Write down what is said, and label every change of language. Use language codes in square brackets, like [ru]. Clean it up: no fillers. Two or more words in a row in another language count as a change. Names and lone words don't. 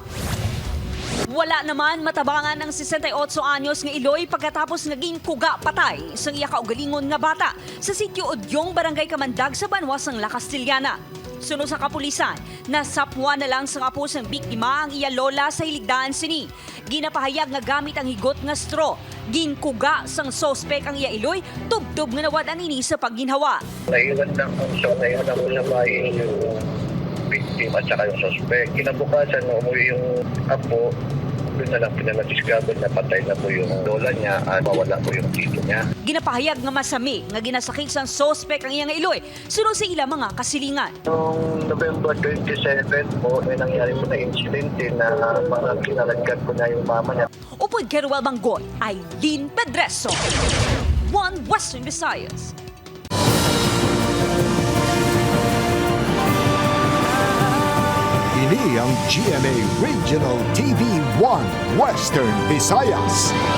[hil] Wala naman matabangan ng 68 anyos nga iloy pagkatapos naging kuga patay sang iya kaugalingon nga bata sa sitio Udyong, Barangay Kamandag sa Banwas ng La Castellana. Sunod sa kapulisan, nasapwa na lang sa apo sang biktima ang iya lola sa hiligdaan sini. Ginapahayag nga gamit ang higot nga straw. Ginkuga sang sospek ang iya iloy, tubtob nga nawadan ini sa pagginhawa. [tl] Naiwan lang ang naiwan ang ulabay yung victim at saka yung suspect. Kinabukasan, umuwi yung apo, doon na lang pinag-discover na patay na po yung lola niya at mawala po yung tito niya. [hil] Ginapahayag nga masami nga ginasakit sang sospek ang iyang iloy, sunod sa ilang mga kasilingan. [tl] Noong November 27 po, may nangyari po na insidente na parang kinalagkat po na yung mama niya. [hil] Upod Keruel Manggoy, Aileen Pedreso, 1 Western Visayas. Ini ang GMA Regional TV 1 Western Visayas.